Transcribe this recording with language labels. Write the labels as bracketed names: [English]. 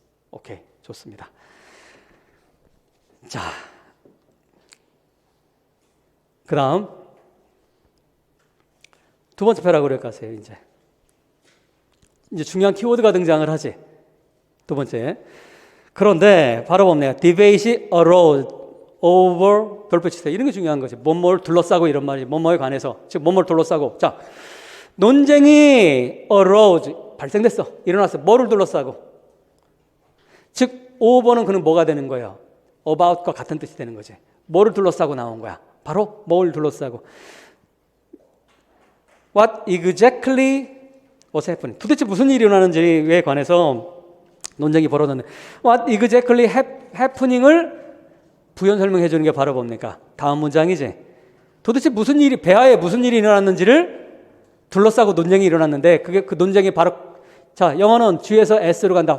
[Korean] 오케이, 좋습니다. 자, 그 다음 두 번째 패러그래프 가세요. 이제 중요한 키워드가 등장을 하지. 두 번째. 그런데 바로 봅니다. [English] Debate arose over [Korean] 돌려치세요. 이런 게 중요한 거지. 뭐뭘 둘러싸고 이런 말이 뭐뭐에 관해서 즉 뭐뭘 둘러싸고. 자, 논쟁이 arose 발생됐어. 일어났어. 뭐를 둘러싸고. 즉 over는 그는 뭐가 되는 거예요? about과 같은 뜻이 되는 거지. 뭐를 둘러싸고 나온 거야? 바로 뭘 둘러싸고. [English] What exactly was happening? [Korean] 도대체 무슨 일이 일어나는지에 관해서 논쟁이 벌어졌는데 [English] What exactly happening [Korean] 을 부연 설명해 주는 게 바로 뭡니까? 다음 문장이지. 도대체 무슨 일이 배아에 무슨 일이 일어났는지를 둘러싸고 논쟁이 일어났는데 그게 그 논쟁이 바로 자 영어는 G에서 S로 간다.